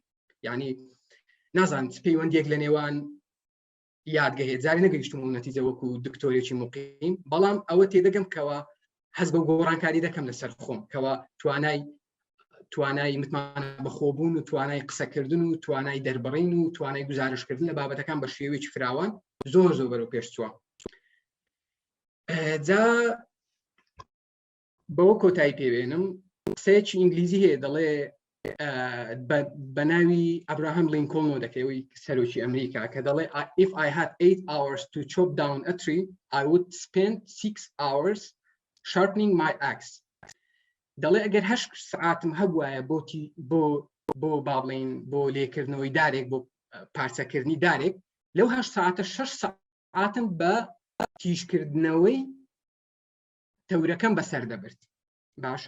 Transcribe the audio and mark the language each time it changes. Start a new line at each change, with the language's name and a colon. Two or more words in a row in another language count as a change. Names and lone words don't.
Central Kurdish: یعنی نازانم پەیوەندیەک لە نێوان یادگە هەیە، جارێ نەگەیشتم و نەتیجە وەکو دکتۆرێکی موقیم، بەڵام ئەوە تێدەگەم کەوا حەز بە گۆڕانکاری دەکەم لەسەر خۆم کەوا توانای متمانە بەخۆبوون و توانای قسەکردن و توانای دەربڕین و توانای گزارشکردن لە بابەتەکان بە شێوەیەکی فراوان زۆر بەرەو پێش چووە. جا بەوە کۆتایی پێوێنم قسەیەکی ئینگلیزی هەیە دەڵێ بە ناوی ئەبراهام لینکۆڵن دەکەوەی سەرۆکی ئەمریکا کە دەڵێ
English: if I had 8 hours to chop down a tree I would spend 6 hours sharpening my axe.
Central Kurdish: دەڵێ ئەگەر 8 ساعتم هەبوایە بۆ بابڵین بۆ لێکردنەوەی دارێک بۆ پارچەکردنی دارێک لەو 8 ساعتە 6 ساعتم بە تیژکردنەوەی تەورەکەم بەسەر دەبرد. باشە؟